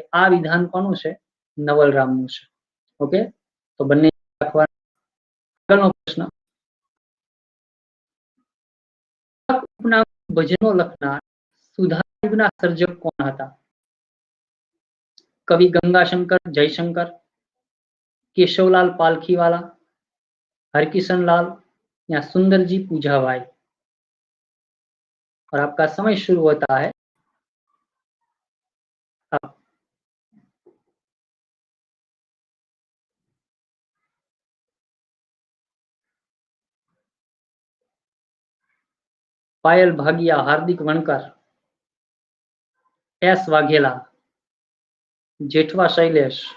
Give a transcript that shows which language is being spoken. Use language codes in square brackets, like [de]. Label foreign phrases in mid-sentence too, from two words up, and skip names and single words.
[gu] આ વિધાન કોનું છે? નવલરામનું છે. ઓકે, તો બંને આગળનો પ્રશ્ન. ભજનો લખનાર સુધારયુગના સર્જક કોણ હતા? કવિ ગંગાશંકર જયશંકર, [hi] केशवलाल पालखीवाला, हरकिशन लाल या सुंदर जी पूजाभाई? और आपका समय शुरू होता है. पायल भागिया, हार्दिक वनकर, एस वाघेला, जेठवा शैलेश.